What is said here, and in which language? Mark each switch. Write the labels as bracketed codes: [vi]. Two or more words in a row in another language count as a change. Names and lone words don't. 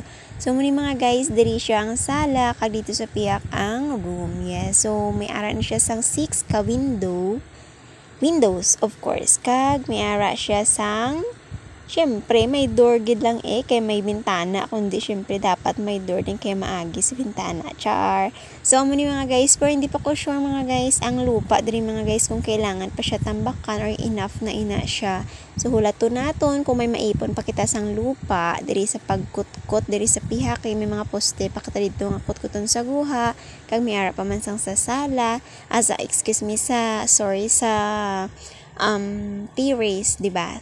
[hil] So muni mga guys diri siya ang sala kag dito sa piyak ang room. Yes. So may ara na siya sang 6 ka windows [en] of course [hil] kag may ara siya sang syempre, may door gid lang kay may bintana. Kundi syempre, [tl] dapat may door din [hil] kay maagi sa bintana. Char. So, muna mga guys, [tl] pero hindi pa ko sure [hil] mga guys, ang lupa din mga guys kung kailangan pa siya tambakan or enough na ina siya. So, hulato naton kung may maipon pa kita sang lupa, diri sa pagkutkot, diri sa piha, kay may mga poste pa kita dito nga kutkuton sa guha, kag may ara pa man sang sa sala, sa terrace, diba?